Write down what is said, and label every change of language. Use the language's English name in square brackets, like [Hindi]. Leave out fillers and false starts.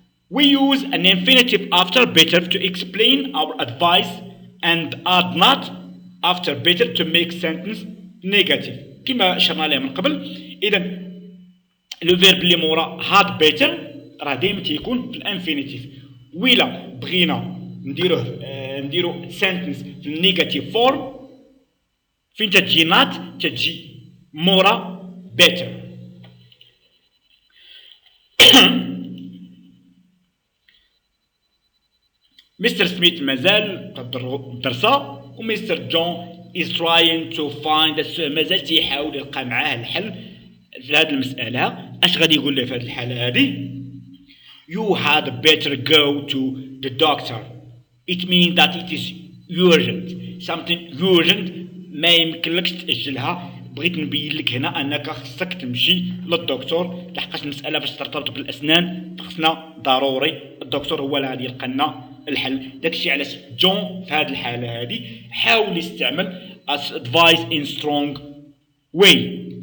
[English] We use an infinitive after better to explain our advice and add not after better to make sentence negative [Arabic] كما شرنا عليه من قبل. إذا لو فيرب اللي مورا had better راه دايما تيكون في الانفينيتيف. وإلا بغينا نديرو سنتنس في النيجاتيف فورم فين تجي not تجي مورا better. مستر سميث مازال درسا ومستر جون [English] is trying to find [Arabic] مازال تيحاول يلقى معاه الحل في هذه المسألة. اش غادي يقول له في هذه الحالة هذه؟ [English] You had better go to the doctor. It means that it is urgent. Something urgent [Arabic] ما يمكنلكش تأجلها. بغيت نبين لك هنا انك خصك تمشي للدكتور لحقاش المسألة باش ترتبط بالأسنان خصنا ضروري الدكتور هو اللي غادي يلقى لنا الحل. داكشي علاش جون في هذه الحالة هذه حاول يستعمل [English] advice in strong way.